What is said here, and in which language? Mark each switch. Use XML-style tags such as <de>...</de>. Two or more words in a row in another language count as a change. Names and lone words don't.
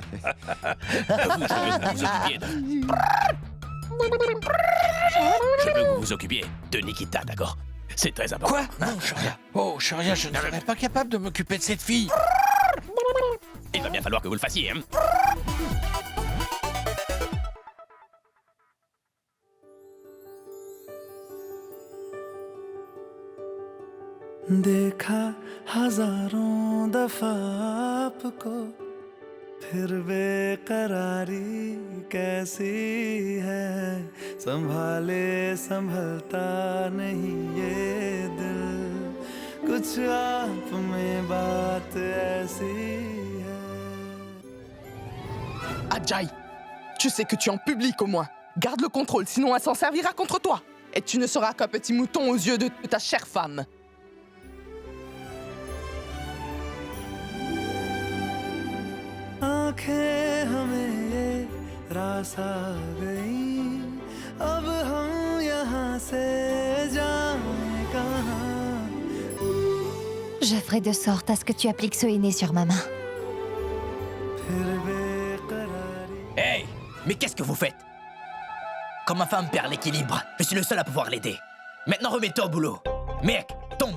<fr>Je veux que vous vous occupiez de Nikita, d'accord? C'est très important. Quoi? Non, Shoria. Oh, Shoria, je ne serais pas capable de m'occuper de cette fille. Il va bien falloir que vous le fassiez, hein?</fr> <hi>देखा हजारों दफा आपको फिर बेकरारी कैसी है संभाले संभलता नहीं ये दिल कुछ आप में बात ऐसी है</hi> <fr>Ajay, tu sais que tu es en public au moins. Garde le contrôle, sinon elle s'en servira contre toi. Et tu ne seras qu'un petit mouton aux yeux de ta chère femme.</fr> <hi>आंखें हमें ये रास आ गई अब हम यहाँ से जाएं कहाँ</hi> <fr>Je ferai de sorte à ce que tu appliques ce henné sur ma main. Hey, mais qu'est-ce que vous faites? Quand ma femme perd l'équilibre, je suis le seul à pouvoir l'aider. Maintenant, remets-toi au boulot. Mec, tombe.</fr>